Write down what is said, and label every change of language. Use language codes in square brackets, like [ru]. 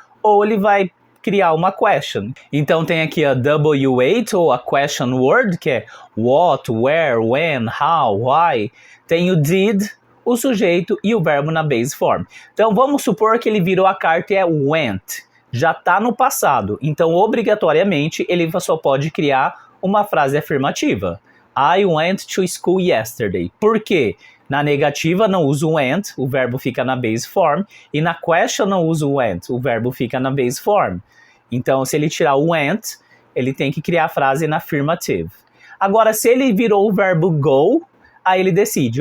[pt] Ou ele vai criar uma question. Então tem aqui a W8 ou a question word, que é what, where, when, how, why. Tem o did, o sujeito e o verbo na base form. Então vamos supor que ele virou a carta e é went. Já está no passado. Então obrigatoriamente ele só pode criar uma frase afirmativa. [en] I went to school yesterday. [pt] Por quê? Na negativa não uso went, o verbo fica na base form. E na question não uso went, o verbo fica na base form. Então, se ele tirar o went, ele tem que criar a frase na affirmative. Agora, se ele virou o verbo go, aí ele decide.